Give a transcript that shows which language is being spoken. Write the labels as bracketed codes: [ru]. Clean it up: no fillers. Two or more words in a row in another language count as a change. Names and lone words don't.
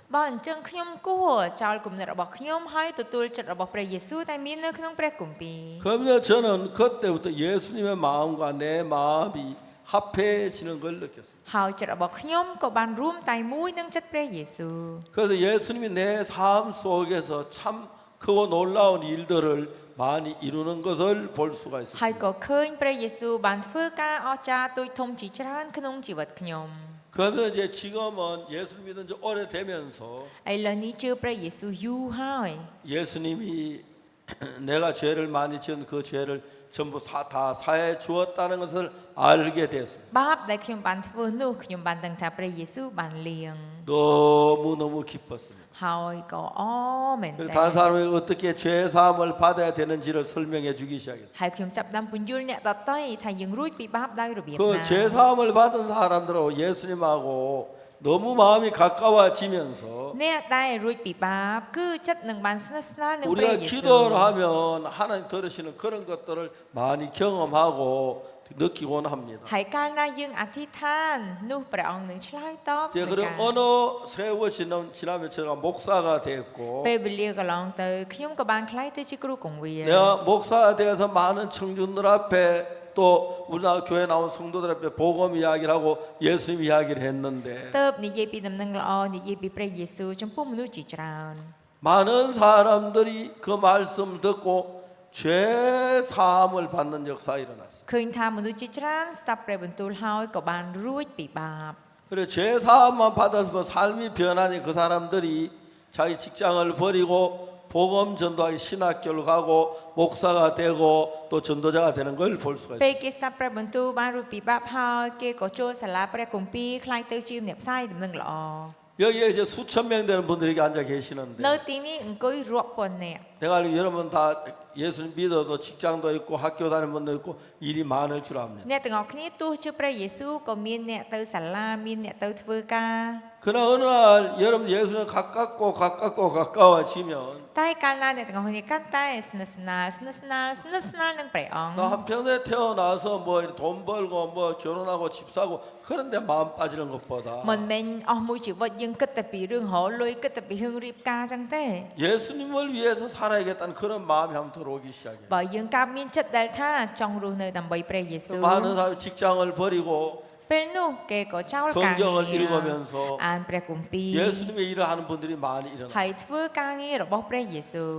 [km] បើអញ្ចឹងខ្ញុំគួរចោលគំនិតរបស់ខ្ញុំហើយទទួលចិត្តរបស់ព្រះយេស៊ូវដែលមាននៅក្នុងព្រះគម្ពីរ [ko] 그러면 저는 그때부터 예수님의 마음과 내 마음이 합해지는 걸 느꼈어요. [km] ហើយចិត្តរបស់ខ្ញុំក៏បានរួមតែមួយនឹងចិត្តព្រះយេស៊ូវ [ko] 그래서 예수님이 내 삶 속에서 참 크고 놀라운 일들을 많이 이루는 것을 볼 수가 [km] ហើយ [ko] 있었습니다. [km] ក៏ឃើញព្រះយេស៊ូវបានធ្វើការអស្ចារ្យទូចធំជាច្រើនក្នុងជីវិតខ្ញុំ [ko] 그러면서 이제 지금은 예수 믿은 지 오래되면서 [km] ឥឡូវនេះជឿព្រះយេស៊ូវយូរហើយ [ko] 예수님이 내가 죄를 많이 지은 그 죄를 전부 다 사해 주었다는 것을 알게 됐어요. [km] បាបដែលខ្ញុំបានធ្វើនោះខ្ញុំបានដឹងថាព្រះយេស៊ូវបានលាង [ko] 너무너무 기뻤습니다. [km] ហើយក៏អមែន [ko] 그래서 [km] តើ [ko] 다른 사람에게 어떻게 죄 사함을 받아야 되는지를 설명해 주기 시작했어요. [km] ហើយខ្ញុំចាប់ផ្ដើមពន្យល់អ្នកដទៃថាយើងរួចពីបាបដោយរបៀប [ko] 그 [km] ណា [ko] 죄 사함을 받은 사람들하고 예수님하고 너무 마음이 가까워지면서 [km] អ្នកដែលរួចពីបាបគឺចិត្តនឹងបានស្និទ្ធស្នាលនឹងព្រះ [ko] 우리가 [km] យេស៊ូវ [ko] 기도를 하면 하나님 들으시는 그런 것들을 많이 경험하고 느끼곤 합니다. [km] ហើយកាលណាយើងអធិដ្ឋាននោះព្រះអង្គនឹងឆ្លើយតប [ko] 제 [km] នឹង [ko] 그런 [km] ការ [ko] 어느 세월 지나면 제가 목사가 됐고 [km] ពេលវេលាកន្លងទៅខ្ញុំក៏បានក្លាយទៅជាគ្រូកងវាល [ko] 내가 목사가 되어서 많은 청중들 앞에 또 우리나라 교회 나온 성도들 앞에 복음 이야기를 하고 예수님 이야기를 했는데 [km] ទៅនិយាយពីដំណឹងល្អនិយាយពីព្រះយេស៊ូវចំពោះមនុស្សជាច្រើន [ko] 많은 사람들이 그 말씀 듣고 죄 사함을 받는 역사가 일어났어요. [km] ឃើញថាមនុស្សជាច្រើនស្ដាប់ព្រះបន្ទូលហើយក៏បានរួចពីបាប [ko] 그래 죄 사함만 받아서 삶이 변하니 그 사람들이 자기 직장을 버리고 복음 전도하기 신학교를 가고 목사가 되고 또 전도자가 되는 걸 볼 수가 [km] ពេល [ko] 있어요. [km] គេស្ដាប់ព្រះបន្ទូលបានរួចពីបាបហើយគេក៏ចូលសាលាព្រះគម្ពីរខ្លាយទៅជាអ្នកផ្សាយដំណឹងល្អ [ko] 여기에 이제 수천 명 되는 분들이 앉아 계시는데 [km] នៅទីនេះអង្គុយរាប់ពាន់នាក់ [ko] 내가 알기로 여러분 다 예수님 믿어도 직장도 있고 학교 다니는 분도 있고 일이 많을 줄 압니다. [km] អ្នកទាំងអស់គ្នាទោះជាព្រះយេស៊ូវក៏មានអ្នកទៅសាលាមានអ្នកទៅធ្វើការ [ko] 그러나 어느 날 여러분 예수님 가까워지면 [km] តែកាលណាអ្នកទាំងអស់គ្នាកាន់តែស្និទ្ធស្នាលនឹងព្រះអង្គ [ko] 나 한평생 태어나서 뭐 돈 벌고 뭐 결혼하고 집 사고 그런데 마음 빠지는 것보다 [km] មិនមែនអស់មួយជីវិតយើងគិតតែពីរឿងរកលុយគិតតែពីរឿងរៀបការចឹងទេ [ko] 예수님을 위해서 살아야겠다는 그런 마음이 한번 들어오기 시작해요. [km] បើយើងកើតមានចិត្តដែលថាចង់រស់នៅដើម្បីព្រះយេស៊ូវ [ko] 많은 사람이 직장을 버리고 [km] ពេលនោះគេក៏ចោលការងារ [ko] 성경을 읽으면서 [km] អានព្រះគម្ពីរ [ko] 예수님의 일을 하는 분들이 많이 [km] ហើ [ko] 일어나요. [km] យធ្វើការងាររបស់ព្រះយេស៊ូវ